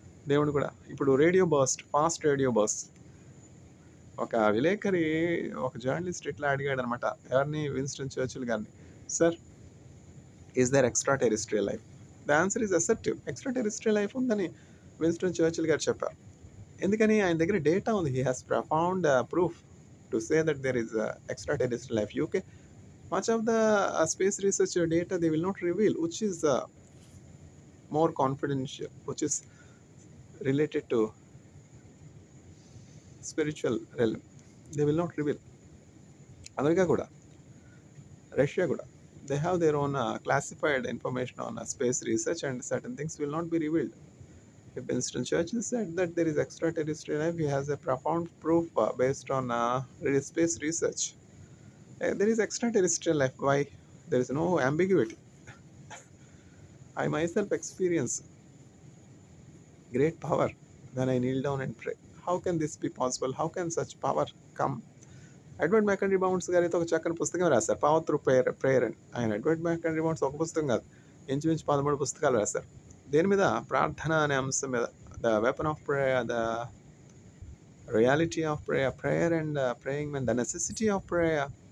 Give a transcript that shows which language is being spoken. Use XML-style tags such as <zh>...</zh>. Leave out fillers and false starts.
<te>దేవుడు కూడా ఇప్పుడు ఫాస్ట్ రేడియో బర్స్ట్. ఒక విలేకరి, ఒక జర్నలిస్ట్ ఇట్లా అడిగాడు అనమాట, ఎవరిని? విన్స్టన్ చర్చిల్ గారిని.</te> <en>Sir, is there extraterrestrial life? The answer is assertive.</en> <te>Extra terrestrial life ఉందని విన్స్టన్ చర్చిల్ గారు చెప్పారు. ఎందుకని? ఆయన దగ్గర డేటా ఉంది.</te> <en>He has profound proof to say that there is extraterrestrial life. UK much of the space research data they will not reveal, which is more confidential, which is related to spiritual realm. They will not reveal. America kuda, Russia kuda, they have their own classified information on space research, and certain things will not be revealed. If Winston Churchill said that there is extraterrestrial life, he has a profound proof based on space research. There is extraterrestrial life. Why? There is no ambiguity. I myself experience great power when I kneel down and pray. How can this be possible? How can such power come?</en> <te>Edward మ్యాకండ్రీ bounds గారు అయితే ఒక చక్కని పుస్తకం రాశారు, power through prayer అని. ఆయన Edward మ్యాకండ్రీ bounds ఒక పుస్తకం కాదు, ఇంచుమించు 13 పుస్తకాలు రాశారు. దేని మీద? ప్రార్థన అనే అంశం మీద. The weapon of prayer, the reality of prayer, prayer and praying men, the necessity of prayer.</te>